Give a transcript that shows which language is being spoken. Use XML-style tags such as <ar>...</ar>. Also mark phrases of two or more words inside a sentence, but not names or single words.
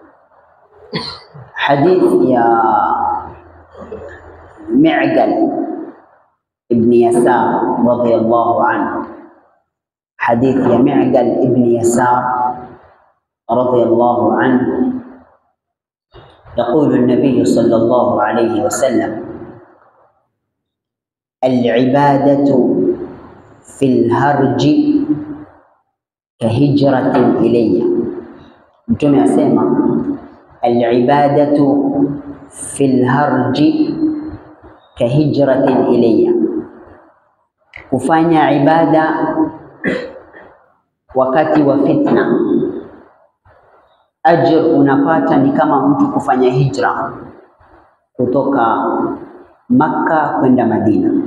<ar>حديث يا معقل ابن يسار رضي الله عنه، حديث يا معقل ابن يسار رضي الله عنه، يقول النبي صلى الله عليه وسلم: العبادة في الهرج كهجرة إلي.</ar> <sw>Mtume asema</sw> <ar>العبادة في الهرج كهجرة إلي,</ar> <sw>kufanya ibada wakati wa fitna, ajr unapata ni kama mtu kufanya hijra kutoka Makka kwenda Madina.</sw>